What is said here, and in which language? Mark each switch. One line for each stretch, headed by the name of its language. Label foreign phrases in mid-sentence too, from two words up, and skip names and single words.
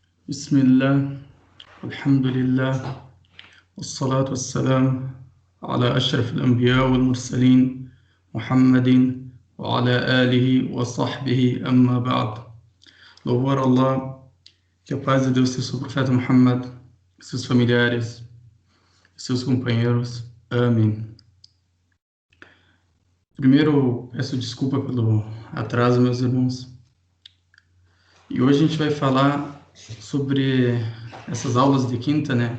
Arabic: بسم الله والحمد لله والصلاة والسلام على أشرف الأنبياء والمرسلين محمد وعلى آله وصحبه أما بعد.
Portuguese: Louvor a Allah, que a paz de Deus seja sobre o profeta Muhammad, seus familiares, seus companheiros. Amém. Primeiro, peço desculpa pelo atraso, meus irmãos. E hoje a gente vai falar sobre essas aulas de quinta, né?